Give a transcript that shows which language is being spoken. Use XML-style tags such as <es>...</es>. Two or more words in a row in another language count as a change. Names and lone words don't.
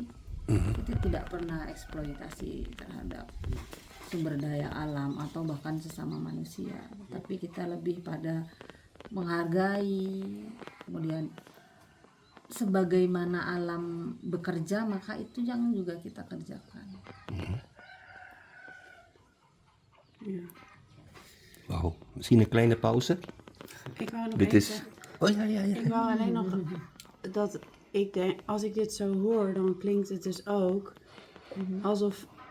<id>Kita tidak pernah eksploitasi terhadap sumber daya alam atau bahkan sesama manusia, tapi kita lebih pada menghargai, kemudian sebagaimana alam bekerja, maka itu yang juga kita kerjakan.</id> <nl>Wauw, misschien een kleine pauze. Ik wou nog Dit even is... zeggen. Oh ja. Ik wou alleen nog dat ik denk, als ik dit zo hoor, dan klinkt het dus ook alsof.</nl>